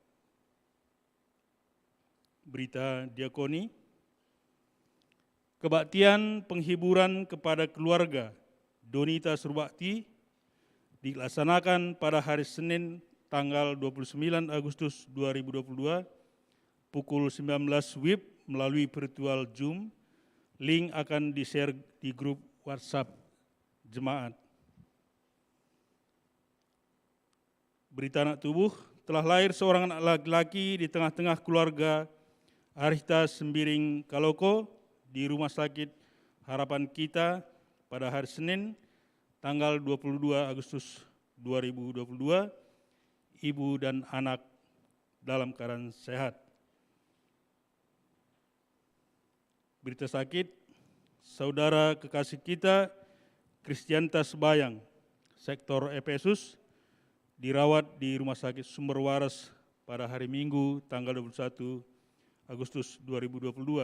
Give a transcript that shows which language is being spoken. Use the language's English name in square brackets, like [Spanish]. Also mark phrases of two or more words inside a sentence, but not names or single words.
[Indonesian] Berita diakoni, kebaktian penghiburan kepada keluarga Donita Surbakti dilaksanakan pada hari Senin tanggal 29 Agustus 2022 pukul 19 WIB melalui virtual Zoom. Link akan di-share di grup WhatsApp jemaat. Berita anak tubuh, telah lahir seorang anak laki-laki di tengah-tengah keluarga Arita Sembiring Kaloko di Rumah Sakit Harapan Kita pada hari Senin tanggal 22 Agustus 2022, ibu dan anak dalam keadaan sehat. Berita sakit, saudara kekasih kita Kristianta Sebayang, Sektor Efesus, dirawat di Rumah Sakit Sumber Waras pada hari Minggu tanggal 21 Agustus 2022.